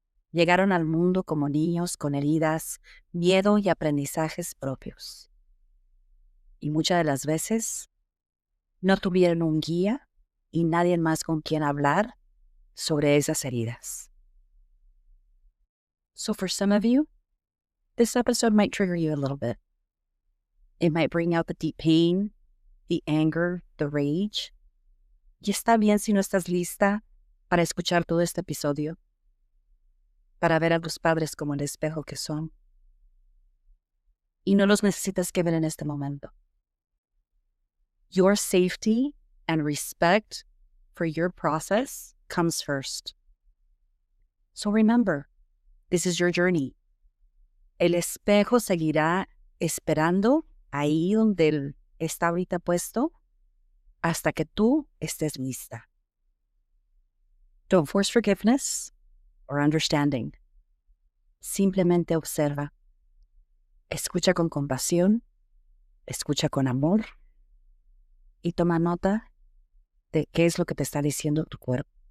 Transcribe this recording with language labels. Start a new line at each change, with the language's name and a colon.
Spanish: Llegaron al mundo como niños con heridas, miedo y aprendizajes propios. Y muchas de las veces no tuvieron un guía y nadie más con quien hablar sobre esas heridas.
English: So for some of you, this episode might trigger you a little bit. It might bring out the deep pain, the anger, the rage.
Spanish: Y está bien si no estás lista para escuchar todo este episodio, para ver a tus padres como el espejo que son. Y no los necesitas que ver en este momento.
English: Your safety and respect for your process comes first. So remember, this is your journey.
Spanish: El espejo seguirá esperando ahí donde él está ahorita puesto hasta que tú estés lista.
English: Don't force forgiveness or understanding.
Spanish: Simplemente observa. Escucha con compasión, escucha con amor y toma nota de qué es lo que te está diciendo tu cuerpo.